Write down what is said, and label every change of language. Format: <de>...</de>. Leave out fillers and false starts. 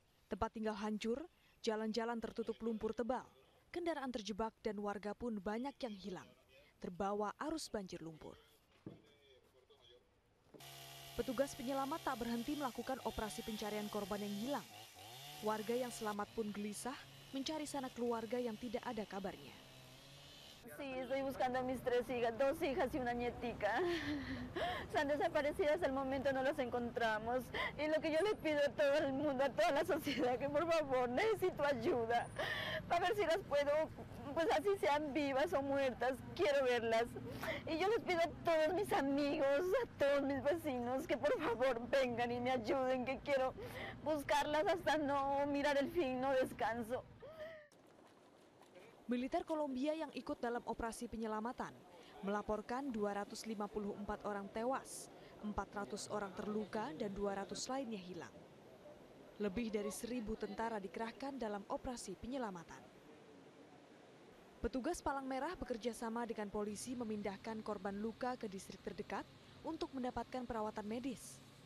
<id>Tempat tinggal hancur, jalan-jalan tertutup lumpur tebal, kendaraan terjebak dan warga pun banyak yang hilang, terbawa arus banjir lumpur. Petugas penyelamat tak berhenti melakukan operasi pencarian korban yang hilang. Warga yang selamat pun gelisah mencari sanak keluarga yang tidak ada kabarnya.</id> <es>Sí, estoy buscando a mis 3 hijas, 2 hijas y una nietica. Están desaparecidas, al momento no las encontramos. Y lo que yo le pido a todo el mundo, a toda la sociedad, que por favor necesito ayuda para ver si las puedo, pues así sean vivas o muertas, quiero verlas. Y yo les pido a todos mis amigos, a todos mis vecinos, que por favor vengan y me ayuden, que quiero buscarlas hasta no mirar el fin, no descanso.</es> <id>Militer Kolombia yang ikut dalam operasi penyelamatan melaporkan 254 orang tewas, 400 orang terluka, dan 200 lainnya hilang. Lebih dari 1.000 tentara dikerahkan dalam operasi penyelamatan. Petugas Palang Merah bekerja sama dengan polisi memindahkan korban luka ke distrik terdekat untuk mendapatkan perawatan medis.</id>